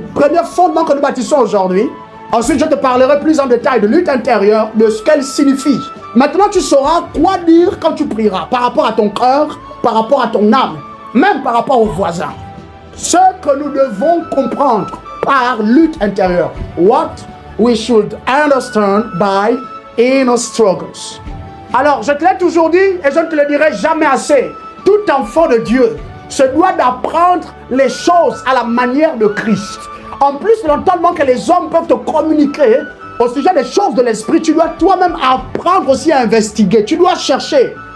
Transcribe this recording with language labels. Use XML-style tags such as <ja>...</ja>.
<fr>Premier fondement que nous bâtissons aujourd'hui. Ensuite, je te parlerai plus en détail de lutte intérieure, de ce qu'elle signifie. Maintenant, tu sauras quoi dire quand tu prieras, par rapport à ton cœur, par rapport à ton âme, même par rapport aux voisins. Ce que nous devons comprendre par lutte intérieure.</fr> <en>What we should understand by inner struggles.</en> <fr>Alors, je te l'ai toujours dit et je ne te le dirai jamais assez. Tout enfant de Dieu se doit d'apprendre les choses à la manière de Christ. En plus de l'entendement que les hommes peuvent te communiquer au sujet des choses de l'esprit, tu dois toi-même apprendre aussi à investiguer. Tu dois chercher.</fr>